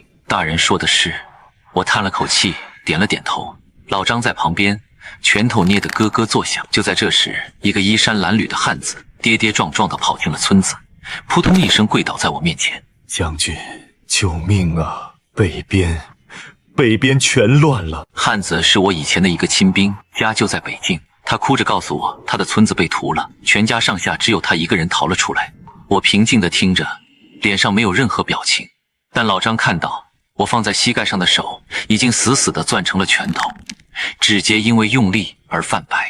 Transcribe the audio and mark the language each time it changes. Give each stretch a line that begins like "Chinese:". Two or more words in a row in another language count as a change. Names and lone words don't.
Chinese: 大人說的是。我嘆了口氣，點了點頭。老張在旁邊拳頭捏得咯咯作響。就在這時，一個衣衫襤褸的漢子跌跌撞撞地跑進了村子，撲通一聲跪倒在我面前。將軍，救命啊！北邊全亂了。漢子是我以前的一個親兵，家就在北境。他哭着告訴我，他的村子被屠了，全家上下只有他一個人逃了出來。我平靜地聽着，臉上沒有任何表情。但老張看到我放在膝蓋上的手已經死死地攥成了拳頭，指節因為用力而泛白。